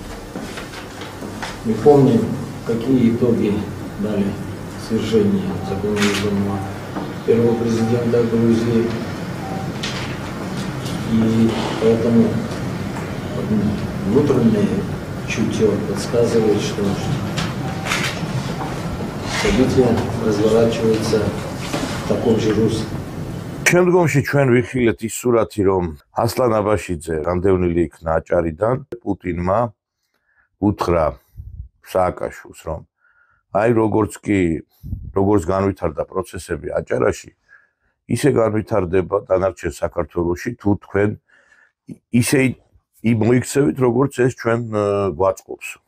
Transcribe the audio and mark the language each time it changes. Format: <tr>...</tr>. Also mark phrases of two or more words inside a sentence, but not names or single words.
<ru>Мы помним, какие итоги дали свержение законоизданного первого президента Грузии. И поэтому внутреннее чутье подсказывает, что события разворачиваются в таком же русле.</ru> <ka>შემდგომში ჩვენ ვიხილეთ ის სურათი, რომ ასლან აბაშიძე რამდენილი იქნა აჭარიდან, პუტინმა უთხრა სააკაშვილს, რომ აი როგორც განვითარდა პროცესები აჭარაში, ისე განვითარდება დანარჩენ საქართველოში, თუ თქვენ ისე მოიქცევით, როგორც ეს ჩვენ გვაწყობს.</ka>